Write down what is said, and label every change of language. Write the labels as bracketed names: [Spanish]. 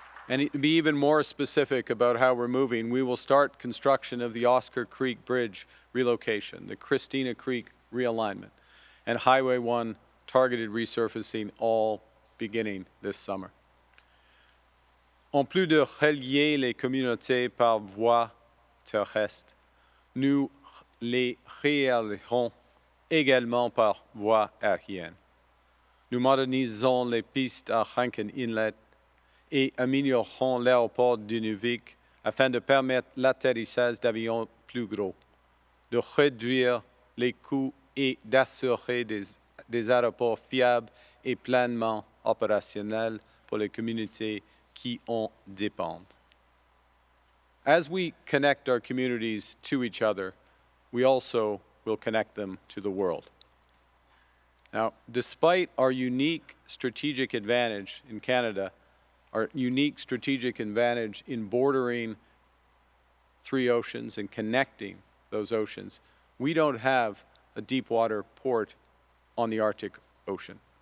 [English] And to be even more specific about how we're moving, we will start construction of the Oscar Creek Bridge relocation, the Christina Creek realignment, and Highway 1 targeted resurfacing, all beginning this summer. [French] En plus de relier les communautés par voie terrestre, nous les relierons également par voie aérienne. Nous modernisons les pistes à Rankin Inlet et améliorerons l'aéroport d'Inuvik afin de permettre l'atterrissage d'avions plus gros, de réduire les coûts et d'assurer des aéroports fiables et pleinement opérationnels pour les communautés qui en dépendent. [English] As we connect our communities to each other, we also will connect them to the world. Now, despite our unique strategic advantage in Canada, our unique strategic advantage in bordering three oceans and connecting those oceans, we don't have a deep water port on the Arctic Ocean.